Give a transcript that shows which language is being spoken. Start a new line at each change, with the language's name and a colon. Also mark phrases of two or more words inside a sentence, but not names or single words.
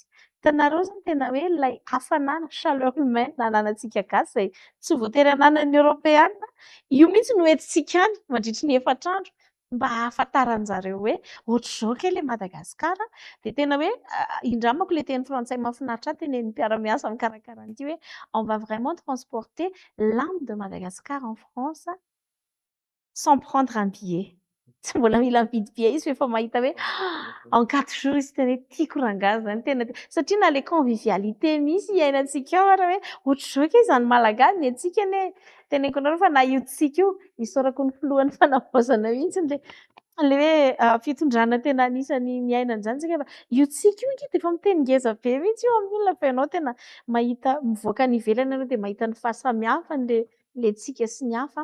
Malagasy: Hitanareo izany tena hoe ilay hafanana
French: chaleur humaine
Malagasy: ananantsika gasy izay tsy voatery ananan'ny Eoropeanina. Io mihitsy no entintsika any mandritra ny efatr'andro mba hahafantaran'izareo hoe ohatr'izao kely ilay Madagasikara. Dia tena hoe indramako ilay teny frantsay mahafinaritra ahy tenenin'ny mpiara-miasa mikarakara an'ity hoe
French: on va vraiment transporter l'âme de Madagascar en France sans prendre un billet.
Malagasy: Tsy mbola mila mividy billet izy efa mahita hoe
French: en 4 jours
Malagasy: izy tena hoe tiako rangahy izany tena satria na ilay convivialité misy iainantsika ao raha hoe ohatr'izao ke izany malagasy ny antsika anie teneniko anareo fa na io tsika io isaorako ny filohan'ny fanavaozana mihitsy ilay hoe fitondrana tena anisany miaina an'izany tsika fa io tsika io ange dia efa miteny ngeza be mihitsy io amin'ny olona fa ianao tena mahita mivoaka ny ivelany ianao dia mahita ny fahasamihafany ilay tsika sy ny hafa.